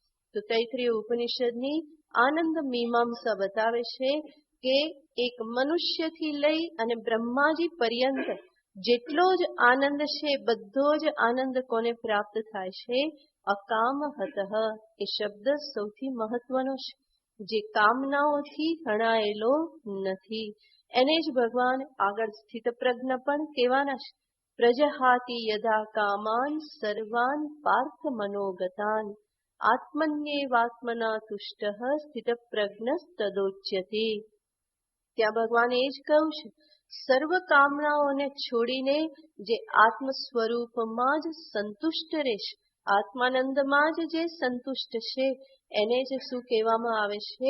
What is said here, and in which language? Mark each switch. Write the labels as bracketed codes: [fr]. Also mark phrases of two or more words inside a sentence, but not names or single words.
[gu] તો તૈત્રીય ઉપનિષદની આનંદ મીમાંસા બતાવે છે કે એક મનુષ્યથી લઈ અને બ્રહ્માજી પર્યંત જેટલો જ આનંદ છે, બધો જ આનંદ કોને પ્રાપ્ત થાય છે? અકામહતઃ. એ શબ્દ સૌથી મહત્વનો છે. જે કામનાઓથી હણાયેલો નથી એને જ ભગવાન આગળ સ્થિત પ્રજ્ઞ પણ કહેવાના છે. [sa] प्रजहाति यदा कामान सर्वान पार्थ मनोगतान आत्मन्येवात्मना तुष्टः स्थित प्रज्ञस्तदोच्यते. [gu] ત્યાં ભગવાને એ જ કહ્યું છે, સર્વ કામનાઓને છોડીને જે આત્મ સ્વરૂપમાં જ સંતુષ્ટ રહેશે, આત્માનંદમાં જ જે સંતુષ્ટ છે, એને જ શું કહેવામાં આવે છે?